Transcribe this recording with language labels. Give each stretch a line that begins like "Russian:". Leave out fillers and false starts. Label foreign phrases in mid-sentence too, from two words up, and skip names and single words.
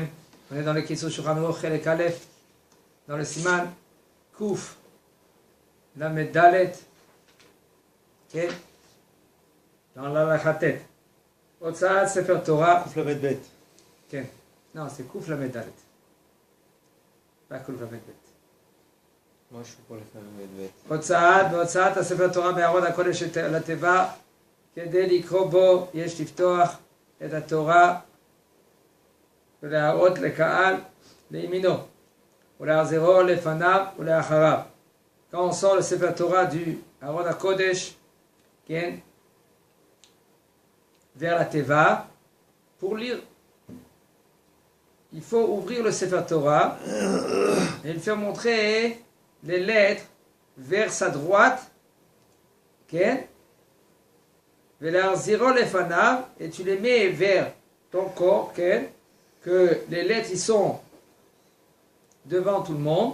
French: On est dans le Kitzur Shulchan Aruch
Hebrew: חלק אלף,
French: dans le
Hebrew: סימן קוף, למד דלת,
French: okay. Dans la Chatet.
Hebrew: הוצאת ספר תורה. קוף למד בית.
French: Okay. Non, c'est
Hebrew: קוף למד דלת.
French: Pas
Hebrew: קוף למד בית.
French: Moi, je suis pour le
Hebrew: למד בית. הוצאת הספר תורה מארון הקודש לתיבה כדי לקרוא בו יש לפתוח את התורה ולהראות לקהל לימינו ולהחזירו לפניו ולאחריו.
French: Quand on sort le
Hebrew: ספר תורה
French: du
Hebrew: ארון הקודש, כן,
French: vers la teva pour lire, il faut ouvrir le
Hebrew: ספר תורה
French: et le faire montrer les lettres vers sa droite, okay? Et tu les mets vers ton corps, okay? Que les lettres ils sont devant tout le monde.